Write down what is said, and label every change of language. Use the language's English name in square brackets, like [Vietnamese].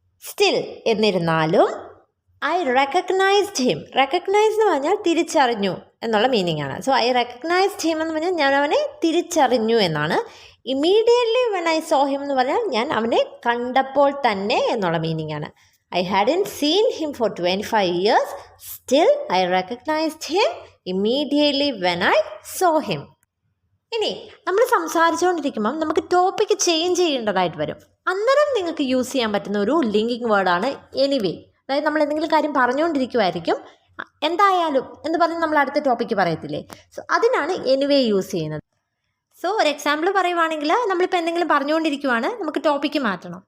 [English] still [Malayalam] എന്നിരുന്നാലും [English] I recognised him. [Malayalam] Recognise എന്ന് പറഞ്ഞാൽ തിരിച്ചറിഞ്ഞു എന്നുള്ള മീനിങ് ആണ്. [English] so I recognised him [Malayalam] എന്ന് പറഞ്ഞാൽ ഞാൻ അവനെ തിരിച്ചറിഞ്ഞു എന്നാണ്. [English] immediately when I saw him [Malayalam] എന്ന് പറഞ്ഞാൽ ഞാൻ അവനെ കണ്ടപ്പോൾ തന്നെ എന്നുള്ള മീനിങ് ആണ്. [English] I hadn't seen him for 25 years. Still, I recognized him immediately when I saw him. [Malayalam] ഇനി നമ്മൾ സംസാരിച്ചുകൊണ്ടിരിക്കുമ്പം നമുക്ക് ടോപ്പിക്ക് ചേഞ്ച് ചെയ്യേണ്ടതായിട്ട് വരും. അന്നേരം നിങ്ങൾക്ക് യൂസ് ചെയ്യാൻ പറ്റുന്ന ഒരു ലിങ്കിങ് വേർഡാണ് എനിവേ. അതായത് നമ്മൾ എന്തെങ്കിലും കാര്യം പറഞ്ഞുകൊണ്ടിരിക്കുമായിരിക്കും, എന്തായാലും എന്ന് പറഞ്ഞ് നമ്മൾ അടുത്ത ടോപ്പിക്ക് പറയത്തില്ലേ. സോ അതിനാണ് എനിവേ യൂസ് ചെയ്യുന്നത്. സോ ഒരു എക്സാമ്പിൾ പറയുവാണെങ്കിൽ, നമ്മളിപ്പോൾ എന്തെങ്കിലും പറഞ്ഞുകൊണ്ടിരിക്കുവാണ്, നമുക്ക് ടോപ്പിക്ക് മാറ്റണം.